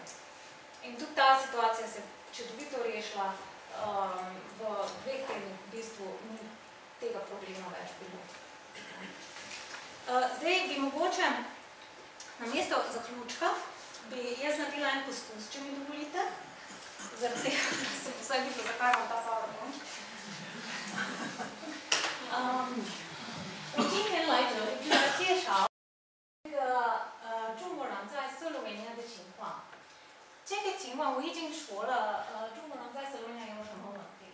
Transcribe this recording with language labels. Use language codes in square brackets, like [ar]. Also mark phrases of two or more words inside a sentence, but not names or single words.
[sl] In tudi ta situacija se čudovito rešila, v 2 tednih v bistvu ni tega problema več bilo. Zdaj bi mogoče namesto zaključka bi jaz naredila en poskus, če mi dovolite, zaradi tega, da sem vsaj videla, zakaj imam ta PowerPoint. [zh] 我今天来这里来介绍这个中国人在斯洛文尼亚的情况。这个情况我已经说了，中国人在斯洛文尼亚有什么问题？